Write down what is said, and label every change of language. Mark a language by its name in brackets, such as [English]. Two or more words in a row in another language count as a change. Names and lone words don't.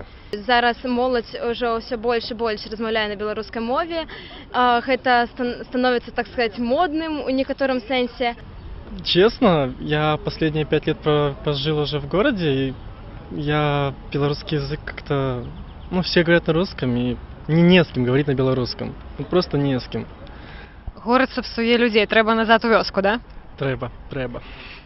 [Belarusian] Зараз моладзь ўжо ўсё больш і больш размаўляе на беларускай мове. Гэта становіцца, [Russian] так сказать, [Belarusian] модным у некаторым сэнсе. [Russian] Честно, я последние 5 лет прожил уже в городе, и я белорусский язык как-то... Ну, все говорят на русском, и не с кем говорить на белорусском. Ну, просто не с кем. [Belarusian] Город псує людей, треба назад у вёску, да? Треба.